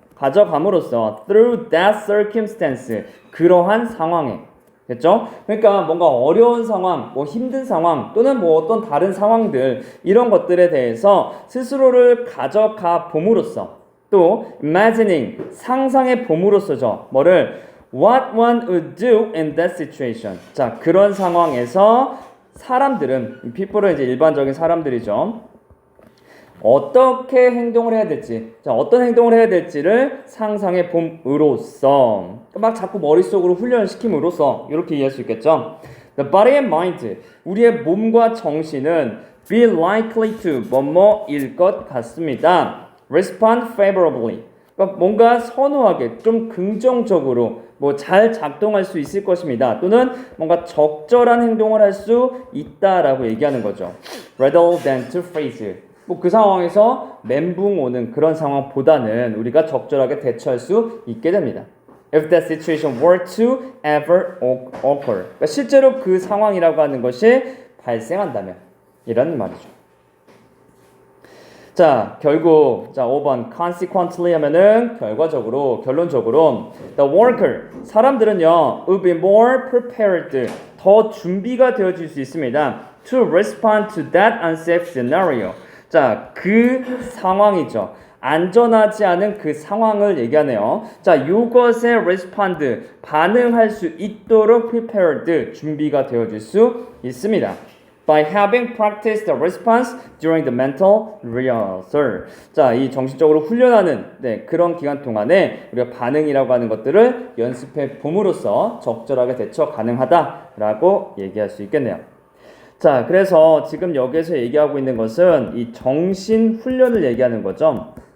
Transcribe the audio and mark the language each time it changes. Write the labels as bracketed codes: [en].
[ko] 가져감으로써 [en] through that circumstance, [ko] 그러한 상황에. 됐죠? 그러니까 뭔가 어려운 상황, 뭐 힘든 상황, 또는 뭐 어떤 다른 상황들, 이런 것들에 대해서 스스로를 가져가 봄으로써, 또 imagining, 상상해 봄으로써죠. 뭐를? [en] What one would do in that situation. [ko] 자, 그런 상황에서 사람들은, people은 이제 일반적인 사람들이죠. 어떻게 행동을 해야 될지, 자, 어떤 행동을 해야 될지를 상상해 봄으로써, 막 자꾸 머릿속으로 훈련을 시킴으로써 이렇게 이해할 수 있겠죠. [en] The body and mind, [ko] 우리의 몸과 정신은 [en] be likely to [ko] 뭐뭐일 것 같습니다. [en] Respond favorably, [ko] 그러니까 뭔가 선호하게 좀 긍정적으로 뭐 잘 작동할 수 있을 것입니다. 또는 뭔가 적절한 행동을 할 수 있다라고 얘기하는 거죠. [en] Rather than to face, [ko] 뭐 그 상황에서 멘붕 오는 그런 상황보다는 우리가 적절하게 대처할 수 있게 됩니다. [en] If that situation were to ever occur, [ko] 그러니까 실제로 그 상황이라고 하는 것이 발생한다면 이런 말이죠. 자, 결국 자 5번 consequently 하면은 결과적으로 결론적으로 [en] the worker [ko] 사람들은요 [en] will be more prepared [ko] 더 준비가 되어질 수 있습니다. [en] to respond to that unsafe scenario. [ko] 자, 그 상황이죠. 안전하지 않은 그 상황을 얘기하네요. 자, 이것에 respond 반응할 수 있도록 prepared 준비가 되어질 수 있습니다. [en] By having practiced the response during the mental rehearsal. [ko] 자, 이 정신적으로 훈련하는 그런 기간 동안에 우리가 반응이라고 하는 것들을 연습해 봄으로써 적절하게 대처 가능하다라고 얘기할 수 있겠네요. 자, 그래서 지금 여기에서 얘기하고 있는 것은 이 정신 훈련을 얘기하는 거죠.